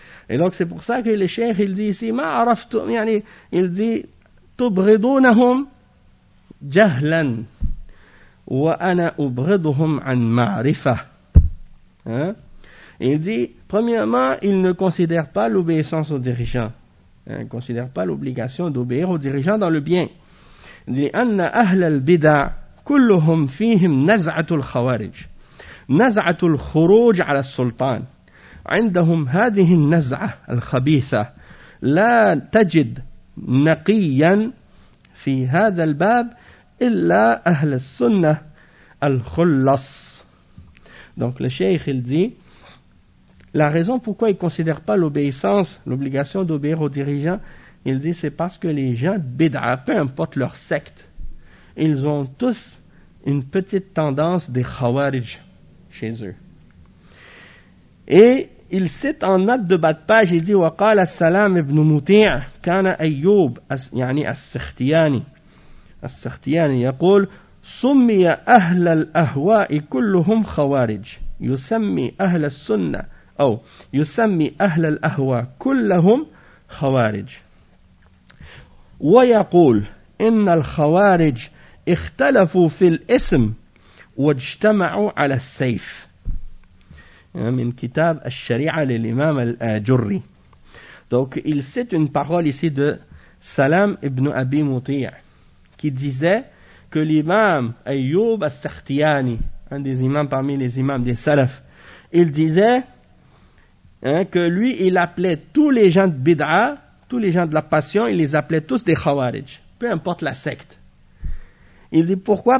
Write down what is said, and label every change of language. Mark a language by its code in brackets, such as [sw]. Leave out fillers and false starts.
[fr] Et donc, c'est pour ça que le cheikh, il dit ici, « [ar] Ma araftum yani [fr] » il dit, « [ar] Tubridounahum jahlan » وَأَنَا أُبْرِدُهُمْ عَنْ مَعْرِفَةً. [fr] Il dit, premièrement, ils ne considèrent pas l'obéissance aux dirigeants. Ils ne considèrent pas l'obligation d'obéir aux dirigeants dans le bien. [ar] Il dit, أَنَّ أَهْلَ الْبِدَعْ كُلُّهُمْ فِيهِمْ نَزْعَةُ الْخَوَارِجِ نَزْعَةُ الْخُرُوجِ عَلَى السُّلْطَانِ عِنْدَهُمْ هَذِهِ النَّزْعَةَ الْخَبِيثَةَ لَا تَجِدْ نَقِيًا فِي هَذَا الْبَابِ illa ahl as-sunnah al-khullas. [fr] Donc le cheikh il dit la raison pourquoi ils considèrent pas l'obéissance, l'obligation d'obéir aux dirigeants, il dit c'est parce que les gens de bid'a, peu importe leur secte, ils ont tous une petite tendance des khawarij chez eux. Et il cite en note de bas de page, il dit [ar] wa qala salam ibn muti' kana ayyub yani as-sikhtiyani السختيان يقول سمي أهل الأهواء كلهم خوارج يسمي أهل السنة أو يسمي أهل الأهواء كلهم خوارج ويقول إن الخوارج اختلفوا في الاسم واجتمعوا على السيف من كتاب الشريعة للإمام الجري. [fr] Donc il cite une parole ici de Salam ibn Abi Muti' qui disait que l'imam Ayyub al-Sakhtiyani, un des imams parmi les imams des salafs, il disait que lui, il appelait tous les gens de Bid'a, tous les gens de la passion, il les appelait tous des Khawarij, peu importe la secte. Il dit pourquoi?